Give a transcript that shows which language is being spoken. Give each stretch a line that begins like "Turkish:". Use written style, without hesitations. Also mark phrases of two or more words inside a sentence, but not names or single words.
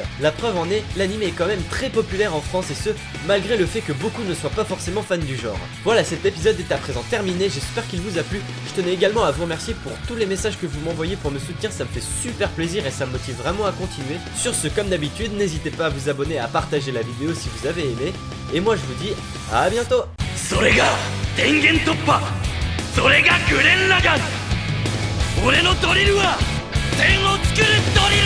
French: La preuve en est, l'anime est quand même très populaire en France, et ce malgré le fait que beaucoup ne soient pas forcément fans du genre. Voilà, cet épisode est à présent terminé, j'espère qu'il vous a plu. Je tenais également à vous remercier pour tous les messages que vous m'envoyez pour me soutenir, ça me fait super plaisir et ça me motive vraiment à continuer. Sur ce, comme d'habitude, n'hésitez pas à vous abonner et à partager la vidéo si vous avez aimé. Et moi je vous dis à bientôt.
Japanese: それが電源突破、それがグレン・ラガン。俺のドリルは天を作るんだ。